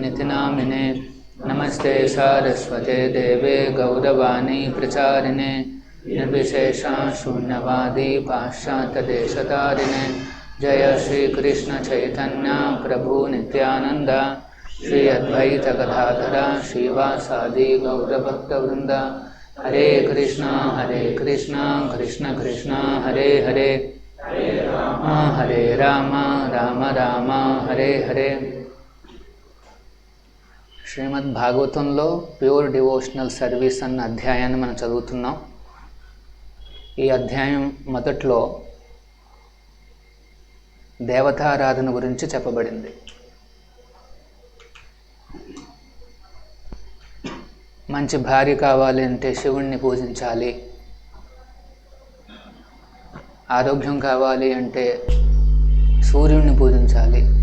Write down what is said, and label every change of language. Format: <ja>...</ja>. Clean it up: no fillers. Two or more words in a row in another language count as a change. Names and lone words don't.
<sa>नितिनामिने नमस्ते सारस्वते देवे गौडवाणी प्रचारिणे निर्विशेष शून्यवादि पश्यत देशतारिणे जय श्री कृष्ण चैतन्य प्रभु नित्यानन्द श्री अद्वैत गदाधर शिवसादि गौर भक्त वृन्द हरे कृष्ण कृष्ण कृष्ण हरे हरे हरे राम राम राम हरे हरे.</sa> <te>శ్రీమద్ భాగవతంలో</te> <en>pure devotional service</en> <te>అన్న అధ్యాయాన్ని మనం చదువుతున్నాం. ఈ అధ్యాయం మొదట్లో దేవతారాధన గురించి చెప్పబడింది. మంచి భార్య కావాలి అంటే శివుణ్ణి పూజించాలి, ఆరోగ్యం కావాలి అంటే సూర్యుడిని పూజించాలి.</te>